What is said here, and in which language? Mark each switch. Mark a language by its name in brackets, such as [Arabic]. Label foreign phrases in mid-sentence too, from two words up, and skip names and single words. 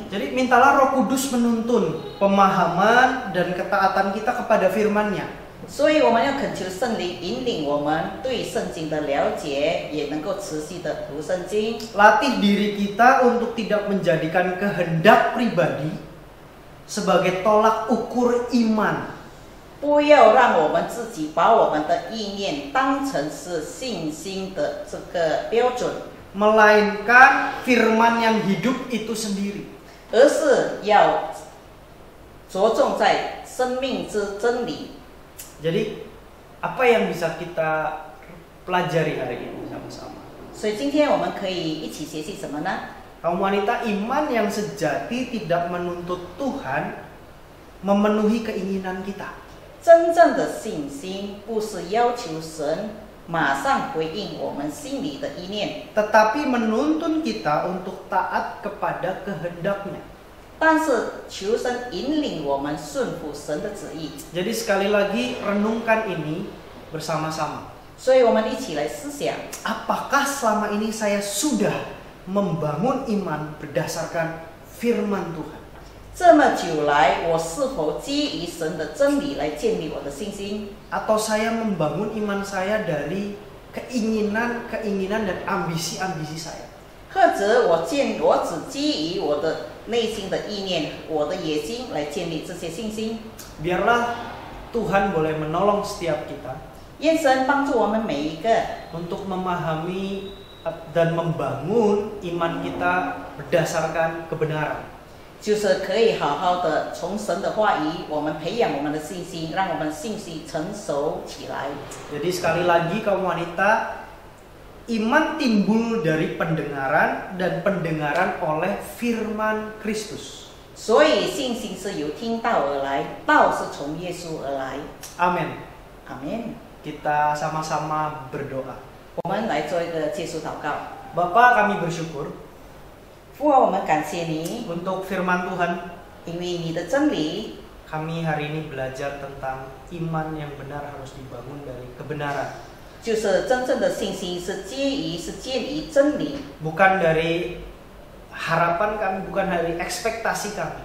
[Indonesian] Jadi mintalah Roh Kudus menuntun pemahaman dan ketaatan kita kepada firman-Nya. [Chinese] 所以我们要恳求圣灵引领我们对圣经的了解，也能够持续的读圣经。 [Indonesian] Latih diri kita untuk tidak menjadikan kehendak pribadi sebagai tolak ukur iman. [Chinese] 不要让我们自己把我们的意念当成是信心的这个标准， [Indonesian] Melainkan firman yang hidup itu sendiri. [Chinese] 而是要着重在生命之真理。 [Indonesian] Jadi apa yang bisa kita pelajari hari ini sama-sama? [Chinese] 所以今天我们可以一起学习什么呢？ [Indonesian] Kaum wanita, iman yang sejati tidak menuntut Tuhan memenuhi keinginan kita. [Chinese] 真正的信心不是要求神马上回应我们心里的意念， [Indonesian] Tetapi menuntun kita untuk taat kepada kehendak-Nya. [Chinese] 但是求神引领我们顺服神的旨意。 [Indonesian] Jadi sekali lagi renungkan ini bersama-sama. [Chinese] 所以我们一起来思想， [Indonesian] Apakah selama ini saya sudah membangun iman berdasarkan firman Tuhan? [Chinese] 这么久来，我是否基于神的真理来建立我的信心？ [Indonesian] Atau saya membangun iman saya dari keinginan-keinginan dan ambisi-ambisi saya? [Chinese] 或者我只基于我的内心的意念、我的野心来建立这些信心？ [Indonesian] Biarlah Tuhan boleh menolong setiap kita [Chinese] 愿神帮助我们每一个， [Indonesian] untuk memahami dan membangun iman kita berdasarkan kebenaran. [Chinese] 就是可以好好的从神的话语，我们培养我们的信心，让我们信心成熟起来。 [Indonesian] Jadi sekali lagi kaum wanita, iman timbul dari pendengaran dan pendengaran oleh firman Kristus. [Chinese] 所以信心是由听道而来，道是从耶稣而来。 [Indonesian] Amin. [Chinese] 阿门。 [Indonesian] Kita sama-sama berdoa. [Chinese] 我们来做一个结束祷告。 [Indonesian] Bapa, kami bersyukur [Chinese] 父啊，我们感谢你， [Indonesian] untuk firman Tuhan. [Chinese] 因为你的真理， [Indonesian] Kami hari ini belajar tentang iman yang benar harus dibangun dari kebenaran. [Chinese] 就是真正的信心是建于真理， [Indonesian] Bukan dari harapan kami, bukan dari ekspektasi kami.